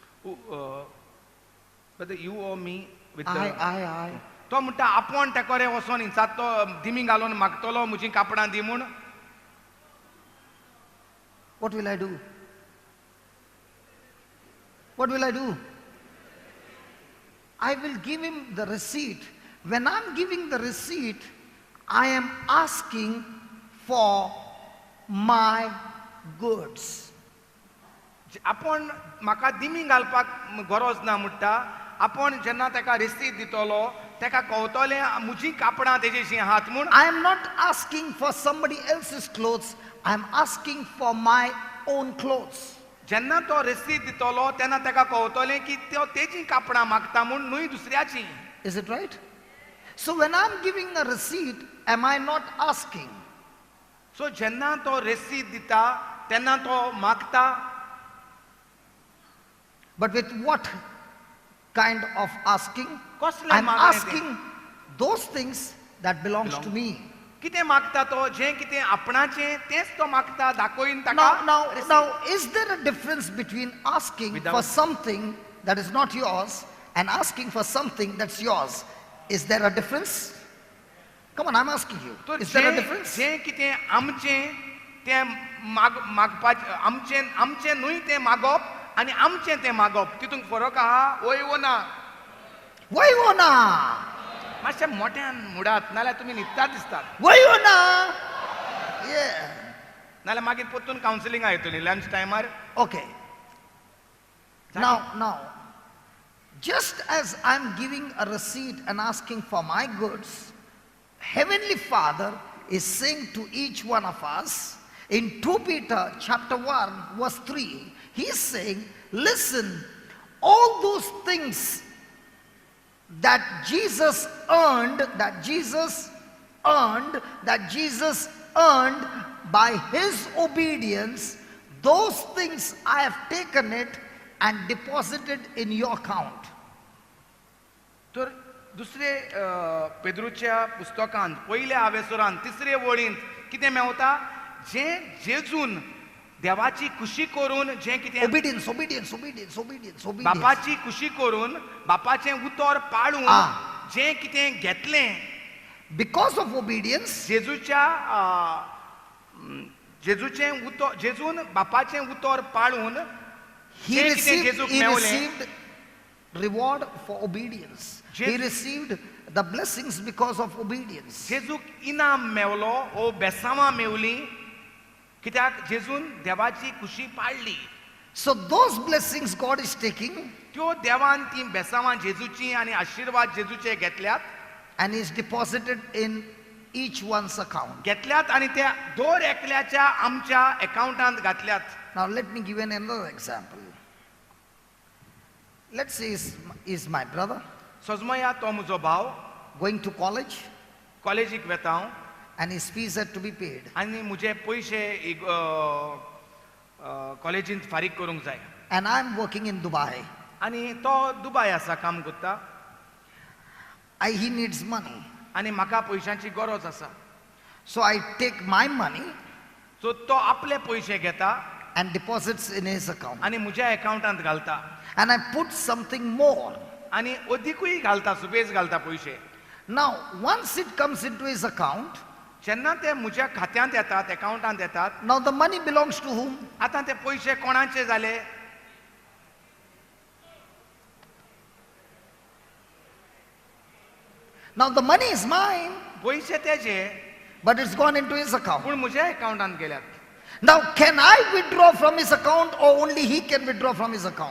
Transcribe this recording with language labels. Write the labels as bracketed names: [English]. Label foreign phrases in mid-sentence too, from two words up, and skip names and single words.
[English] Whether you or me with I. [Konkani] तो म्हणटा आपोण तेको रे वचोन हिंचात तो दिमी घालून मागतलो म्हजीं कापडां दी म्हूण. [English] What will I do? What will I do? I will give him the receipt. When I'm giving the receipt, I am asking for my goods. [Konkani] आपण म्हाका दिमी घालपाक गरज ना म्हणटा आपण जेन्ना ताका रिसीट दितलो ताका कळटलें म्हजी कापडां तेजेशी हात म्हूण [English] I am not asking for somebody else's clothes. I am asking for my own clothes. [Konkani] जेन्ना तो रिसीट दितलो तेन्ना ताका कळटलें की तो तेजी कापडां मागता म्हूण न्हय दुसऱ्याची. [English] Is it right? So when I'm giving a receipt, am I not asking? [Konkani] सो जेन्ना तो रिसीट दिता तेन्ना तो मागता, [English] But with what kind of asking? [Konkani] कसलें [English] I'm [Konkani] मागणें तें? [English] asking those things that belongs to me. [Konkani] कितें मागता तो जें कितें आपणाचें तेंच तो मागता दाखोवन ताका. [English] Now, is there a difference between asking for Without- something that is not yours and asking for something that's yours? Is there a difference? Come on, I'm asking you. [Konkani] तो [English] Is there a [Konkani] जें [English] difference? [Konkani] जें कितें आमचें तें मागपाचें आमचें न्हय तें मागप आनी आमचें तें मागप तितूंत फरक आहा वय वो ना. [English] Why wanna? [Konkani] मातशें मोठ्यान मुडात नाल्यार तुमी न्हिदतात दिसतात. [English] Why wanna? Yeah. [Konkani] नाल्यार मागीर परतून कावन्सिलिंगा येतली [English] lunch time. Okay. Now, just as I'm giving a receipt and asking for my goods, Heavenly Father is saying to each one of us in 2 Peter chapter 1 verse 3, he's saying, listen, all those things that Jesus earned by his obedience, those things I have taken it and deposited in your account. [Konkani] तर दुसरे पेद्रूच्या पुस्तकांत पयल्या आवेसुरांत तिसरे वळींत कितें मेवता जें जेजून देवाची खुशी करून जें कितें [English] Obedience. [Konkani] बापाची खुशी करून बापाचें उतर पाळून जें कितें घेतलें [English] Because of obedience, [Konkani] जेजून बापाचें उतर पाळून [English] he [Konkani] जें कितें जेजूक मेवलें [English] received reward for obedience. He Je- received the blessings because of obedience. [Konkani] जेजूक इनाम मेवलो ओ बेसांवां मेवलीं कित्याक जेजून देवाची खुशी पाळली. [English] So those blessings God is taking [Konkani] त्यो देवान ती बेसांवां जेजूची आनी आशिर्वाद जेजूचे घेतल्यात [English] and is deposited in each one's account. [Konkani] घेतल्यात आनी त्या दर एकल्याच्या आमच्या अकाउंटांत घातल्यात. [English] Now let me give you another example. Let's say is my brother [Konkani] सजमया तो म्हजो भाव [English] going to college [Konkani] कॉलेजीक वेता हांव [English] and his fees had to be paid. [Konkani] आनी म्हजे पयशे कॉलेजींत फारीक करूंक जाय [English] And I'm working in Dubai. [Konkani] आनी तो दुबय आसा काम करता [English] He needs money. [Konkani] आनी म्हाका पयशांची गरज आसा. [English] So I take my money [Konkani] सो तो आपले पयशे घेता [English] and deposits in his account. [Konkani] आनी म्हज्या अकाउंटांत घालता [English] And I put something more. [Konkani] आनी अदिकूय घालता सुबेज घालता पयशे. [English] Now, once it comes into his account, [Konkani] जेन्ना ते म्हज्या खात्यांत येतात अकाउंटांत येतात [English] now the money belongs to whom? [Konkani] आतां ते पयशे कोणाचे जाले? [English] Now the money is mine, [Konkani] पयशे तेजे [English] but it's gone into his account. [Konkani] पूण म्हज्या अकाउंटांत गेल्यात. [English] Now, can I withdraw from his account or only he can withdraw from his account?